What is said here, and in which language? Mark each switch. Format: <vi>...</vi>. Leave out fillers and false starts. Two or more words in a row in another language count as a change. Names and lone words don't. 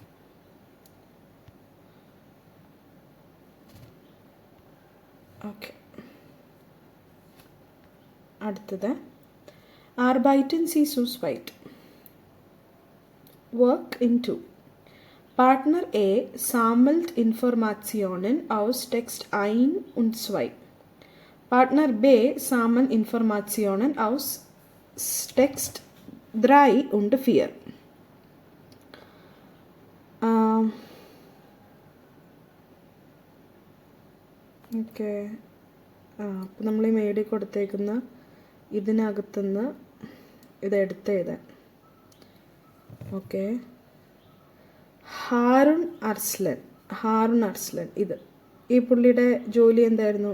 <ml>Okay. അടുത്തത്</ml> <de>Arbeiten Sie zu zweit.</de> <en>Work in 2.</en> <de>Partner A sammelt Informationen aus Text 1 und 2. Partner B sammeln Informationen aus Text 3 und 4.</de> <ml>ഓക്കെ അപ്പം നമ്മൾ ഈ മേടി കൊടുത്തേക്കുന്ന ഇതിനകത്തുനിന്ന് ഇതെടുത്ത് എഴുതാൻ. ഓക്കെ, ഹാറുൺ അർസ്ലൻ ഇത് ഈ പുള്ളിയുടെ ജോലി എന്തായിരുന്നു?</ml>